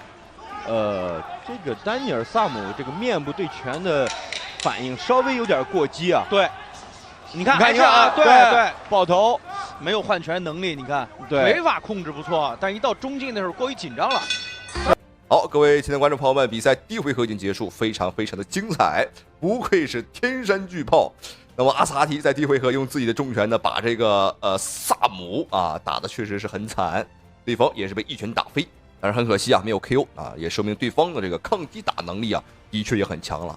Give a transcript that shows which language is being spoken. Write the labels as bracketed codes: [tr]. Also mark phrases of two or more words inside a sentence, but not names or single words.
[zh] 這個丹尼爾薩姆這個面部對拳的反應稍微有點過激啊。對，你看啊，對，爆頭，沒有換拳能力，你看，對，腿法控制不錯，但一到中近的時候過於緊張了。好，各位親愛的觀眾朋友們，比賽第一回合已經結束，非常的精彩，不愧是天山巨炮。那麼阿斯哈提在第一回合用自己的重拳呢，把這個薩姆啊打得確實是很慘，對方也是被一拳打飛。但是很可惜啊，沒有 KO 啊，也說明對方的這個抗擊打能力啊，的確也很強了。